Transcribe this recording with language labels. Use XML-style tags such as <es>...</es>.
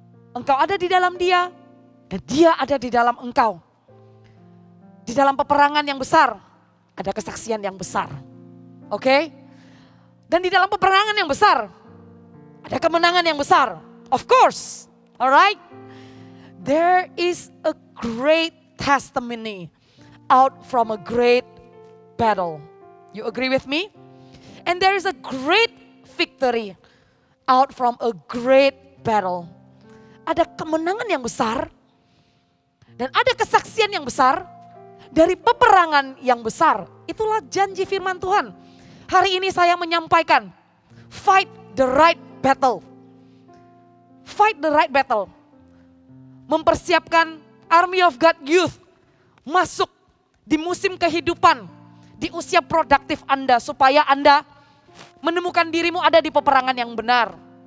<id>Engkau ada di dalam dia, dan dia ada di dalam engkau. Di dalam peperangan yang besar, ada kesaksian yang besar. Oke? Dan di dalam peperangan yang besar, ada kemenangan yang besar.</id> <en>Of course, alright? There is a great testimony out from a great battle. You agree with me? And there is a great victory out from a great battle.</en> <id>Ada kemenangan yang besar dan ada kesaksian yang besar dari peperangan yang besar. Itulah janji firman Tuhan. Hari ini saya menyampaikan,</id> <en>fight the right battle. Fight the right battle.</en> <id>Mempersiapkan Army of God Youth masuk di musim kehidupan, di usia produktif Anda, supaya Anda menemukan dirimu ada di peperangan yang benar.</id>